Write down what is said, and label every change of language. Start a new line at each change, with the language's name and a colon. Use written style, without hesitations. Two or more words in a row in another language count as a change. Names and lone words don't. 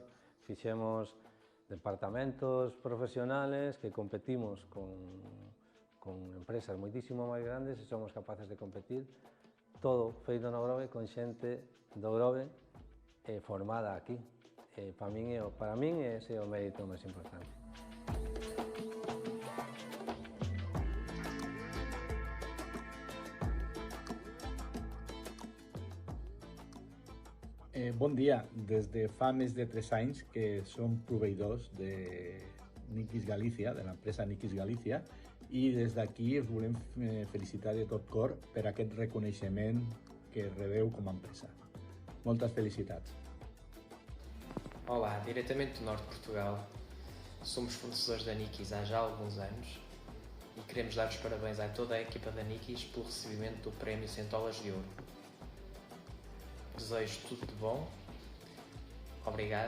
Galician: Fixemos departamentos profesionales que competimos con empresas moitísimo máis grandes e somos capaces de competir todo feito no Grove con xente do Grove formada aquí. Para min ese é o mérito máis importante.
Catalan: Bon dia, des de fa més de 3 anys que som proveïdors de Nikis Galicia, de l'empresa Nikis Galicia, i des d'aquí us volem felicitar de tot cor per aquest reconeixement que rebeu com a empresa. Moltes felicitats.
Portuguese: Olá, diretamente do Norte de Portugal. Somos fornecedores da Nikis há já alguns anos e queremos dar os parabéns a toda a equipa da Nikis pelo recebimento do prémio Centolas de Ouro. Desejo tudo de bom. Obrigado.